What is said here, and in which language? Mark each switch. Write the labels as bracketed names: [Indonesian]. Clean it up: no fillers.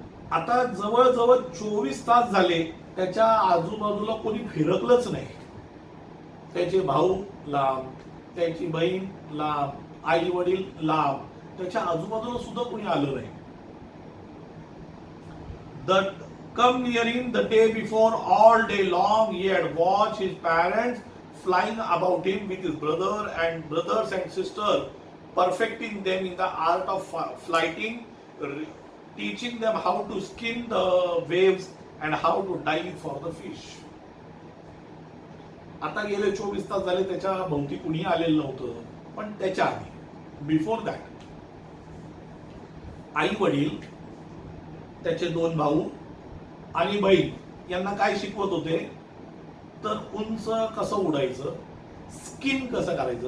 [Marathi] आता जवळजवळ 24 तास झाले त्याच्या आजूबाजूला कोणी फिरकलंच नाही. त्याचे भाऊ लांब, त्याची बहीण लांब, आई वडील लांब, त्याच्या आजूबाजूला सुद्धा कोणी आलं नाही. [English] Come nearing the day before, all day long he had watched his parents flying about him with his brothers and sisters, perfecting them in the art of flighting, teaching them how to skim the waves and how to dive for the fish. [Marathi] आता गेले 24 तास झाले त्याच्या भोवती कुणी आलेलं नव्हतं. पण त्याच्या आधी, [English] before that, [Marathi] आई वडील, त्याचे 2 भाऊ आणि बहीण यांना काय शिकवत होते तर उंच कसं उडायचं, स्किम कसं करायचं.